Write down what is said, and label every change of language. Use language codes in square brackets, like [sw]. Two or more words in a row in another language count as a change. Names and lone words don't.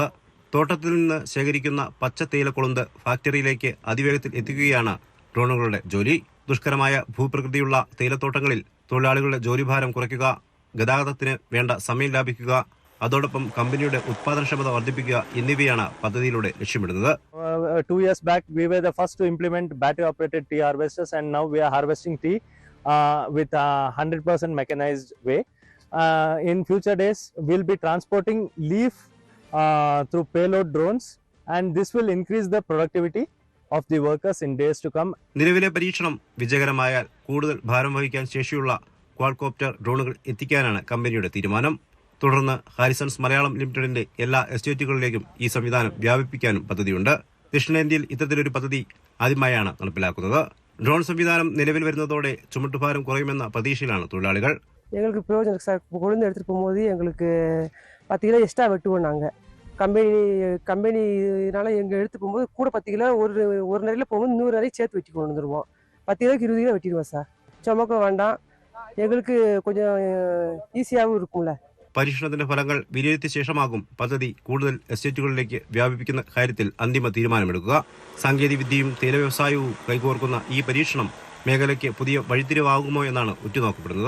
[ml] തോട്ടത്തിൽ നിന്ന് ശേഖരിക്കുന്ന പച്ച തേയിലക്കൊളുന്ത് ഫാക്ടറിയിലേക്ക് അതിവേഗത്തിൽ എത്തിക്കുകയാണ് ഡ്രോണുകളുടെ ജോലി. ദുഷ്കരമായ ഭൂപ്രകൃതിയുള്ള തേയിലത്തോട്ടങ്ങളിൽ തൊഴിലാളികളുടെ ജോലിഭാരം കുറയ്ക്കുക, ഗതാഗതത്തിന് വേണ്ട സമയം ലാഭിക്കുക, അതോടൊപ്പം കമ്പനിയുടെ ഉത്പാദനക്ഷമത വർദ്ധിപ്പിക്കുക എന്നിവയാണ് പദ്ധതിയിലൂടെ ലക്ഷ്യമിടുന്നത്. [en] 2 years back we were the first to implement battery operated tea harvesters, and now we are harvesting tea with a 100% mechanized way. In future days we'll be transporting leaf through payload drones, and this will increase the productivity of the workers in days to come. [ml] നിലവിലെ പരീക്ഷണം വിജയകരമായാൽ കൂടുതൽ ഭാരം വഹിക്കാൻ ശേഷിയുള്ള ക്വാഡ്കോപ്റ്റർ ഡ്രോണുകൾ എത്തിക്കാനാണ് കമ്പനിയുടെ തീരുമാനം. തുടർന്ന് ഹാരിസൺസ് മലയാളം ലിമിറ്റഡിന്റെ എല്ലാ എസ്റ്റേറ്റുകളിലേക്കും ഈ സംവിധാനം വ്യാപിപ്പിക്കാനും പദ്ധതിയുണ്ട്. ദക്ഷിണേന്ത്യയിൽ ഇത്തരത്തിലൊരു പദ്ധതി ആദ്യമായാണ് നടപ്പിലാക്കുന്നത്. ഡ്രോൺ സംവിധാനം നിലവിൽ വരുന്നതോടെ ചുമട്ടുഭാരം കുറയുമെന്ന പ്രതീക്ഷയിലാണ് തൊഴിലാളികൾ. [ta] எங்களுக்கு பிரயோஜனம் சார். கொழுந்து எடுத்துகிட்டு போகும்போது எங்களுக்கு 10 கிலோ எக்ஸ்ட்ரா வெட்டுவோம். நாங்கள் கம்பெனினால எங்கள் எடுத்து போகும்போது கூட 10 கிலோ ஒரு நிறையில் போகும்போது 100 நிறைய சேர்த்து வெட்டி கொண்டு வந்துடுவோம். 10 கிலோக்கு 20 கிலோ வெட்டிடுவோம் சார். [ml] ചുമക്ക വേണ്ട, എങ്ങൾക്ക് கொஞ்சம் ഈസിയാവും இருக்கும்ல. പരീക്ഷണത്തിന്റെ ഫലങ്ങൾ വിലയിരുത്തിയ ശേഷമാകും പദ്ധതി കൂടുതൽ എസ്റ്റേറ്റുകളിലേക്ക് വ്യാപിപ്പിക്കുന്ന കാര്യത്തിൽ അന്തിമ തീരുമാനമെടുക്കുക. സാങ്കേതികവിദ്യയും തേയില വ്യവസായവും കൈകോർക്കുന്ന ഈ പരീക്ഷണം മേഖലയ്ക്ക് പുതിയ വഴിത്തിരിവാകുമോ എന്നാണ് ഉറ്റുനോക്കപ്പെടുന്നത്.